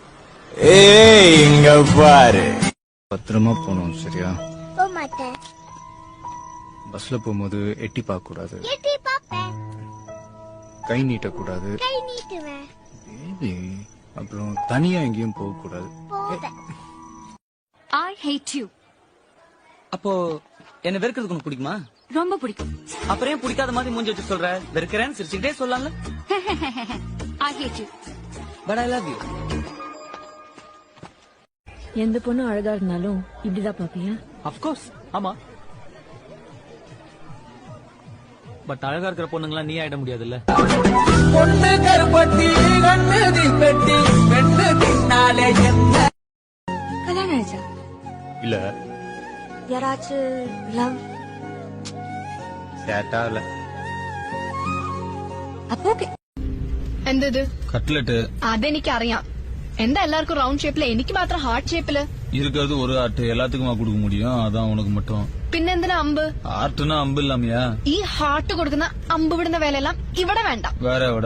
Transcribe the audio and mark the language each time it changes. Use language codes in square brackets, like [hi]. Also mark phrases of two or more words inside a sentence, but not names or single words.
[ta] ஏய் இங்க பாரு. பத்திரமா போகணும், சரியா? போக மாட்டேன். பஸ்ல போகும்போது எட்டி பார்க்க கூடாது. எட்டி பாப்பேன். கை நீட்ட கூடாது. கை நீட்டுவேன். பேபி, அப்புறம் தனியா எங்கேயும் போக கூடாது. போவேன். [en] I hate you. [ta] அப்போ என்ன வெறுக்கிறதுக்கு உனக்கு பிடிக்குமா? ரொம்ப பிடிக்கும். அப்புறம் ஏன் பிடிக்காத மாதிரி மூஞ்சி வச்சு சொல்ற? வெறுக்கிறேன்னு சிரிச்சுக்கிட்டே சொல்லலாம்ல. [en] I hate you. But I love you. [ta] எந்த பொண்ணு அழகா இருந்தாலும் இப்படிதான் பாப்பியா? [en] Of course. [ta] ஆமா. பட் அழகா இருக்கிற பொண்ணுங்களா நீ ஆயிட முடியாதுல்ல. பொண்ணு கருப்பட்டி கண்ணு தீப்பெட்டி பெண்ணு பின்னாலே என்ன? கல்யாணம் ஆயிடுச்சா? இல்ல. யாராச்சும் லவ்? சேட்டா இல்ல. அப்போ ஓகே. [ml] എന്തത്? കട്ട്ലറ്റ്. അതെനിക്കറിയാം. എന്താ എല്ലാവർക്കും റൗണ്ട് ഷേപ്പില്, എനിക്ക് മാത്രം ഹാർട്ട് ഷേപ്പില്? [ta] இருக்கிறது ஒரு ஆர்ட், எல்லாத்துக்குமா கொடுக்க முடியும், அதான் உனக்கு மட்டும். [ml] പിന്നെന്തിനാ അമ്പ്? [ta] ஆர்ட்னா அம்பு இல்லாமையா? [ml] ഈ ഹാർട്ട് കൊടുക്കുന്ന അമ്പ് വിടുന്ന വേലയെല്ലാം ഇവിടെ വേണ്ട. வேற எവിടെ?